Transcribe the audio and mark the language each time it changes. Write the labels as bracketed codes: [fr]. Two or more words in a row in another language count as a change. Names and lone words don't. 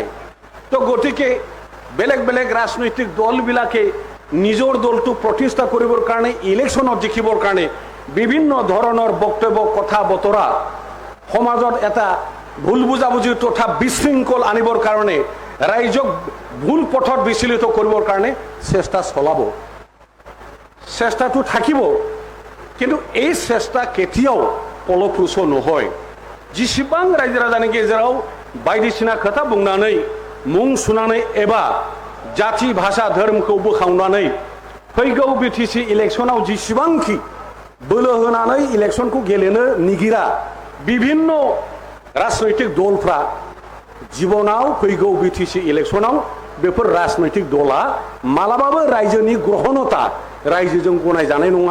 [as] তো গতিকে বেলেগ বেলেগ ৰাজনৈতিক দলবিলাকে নিজৰ দলটো প্ৰতিষ্ঠা কৰিবৰ কাৰণে, ইলেকশ্যনত জিকিবৰ কাৰণে বিভিন্ন ধৰণৰ বক্তব্য, কথা বতৰা, সমাজত এটা ভুল বুজাবুজি তথা বিশৃংখল আনিবৰ কাৰণে, ৰাইজক ভুল পথত বিচলিত কৰিবৰ কাৰণে চেষ্টা চলাব। চেষ্টাটো থাকিব, কিন্তু এই চেষ্টা কেতিয়াও फलप्रसू নহয়। [brx] जेसेबां रायजो राजानि गेजेराव बायदिसिना खोथा बुंनानै मुं सुनानै एबा जाति भाषा धोरोमखौ बोखावनानै फैगौ बिटिसि इलेक्शनाव जेसेबांखि बोलो होनानै इलेक्शनखौ गेलेनो निगिरा विभिन्न राजनैतिक दलफ्रा जीवनाव फैगौ बिटिसि इलेक्शनाव बेफोर राजनैतिक दला मालाबाबो रायजोनि ग्रहणता रायजोजों गनायजानाय नङा।